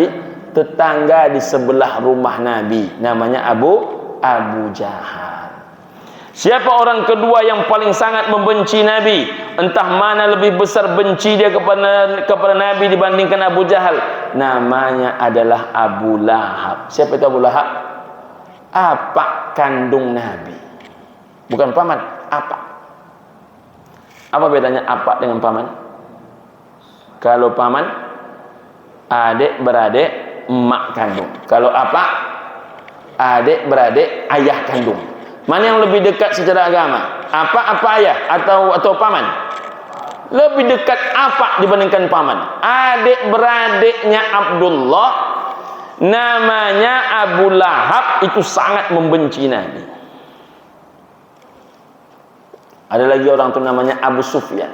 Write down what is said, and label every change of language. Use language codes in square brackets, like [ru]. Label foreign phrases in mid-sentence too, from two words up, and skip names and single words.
[id] Tetangga di sebelah rumah Nabi. Namanya Abu Jahal. Siapa orang kedua yang paling sangat membenci Nabi? Entah mana lebih besar benci dia kepada Nabi dibandingkan Abu Jahal. Namanya adalah Abu Lahab. Siapa itu Abu Lahab? Apak kandung Nabi. Bukan paman, apak. Apa bedanya apak dengan paman? Kalau paman, adik beradik emak kandung. Kalau apak, adik beradik ayah kandung. Mana yang lebih dekat secara agama? Apa ayah atau paman? Lebih dekat apak dibandingkan paman. Adik beradiknya Abdullah, namanya Abu Lahab, itu sangat membenci Nabi. Ada lagi orang itu namanya Abu Sufyan.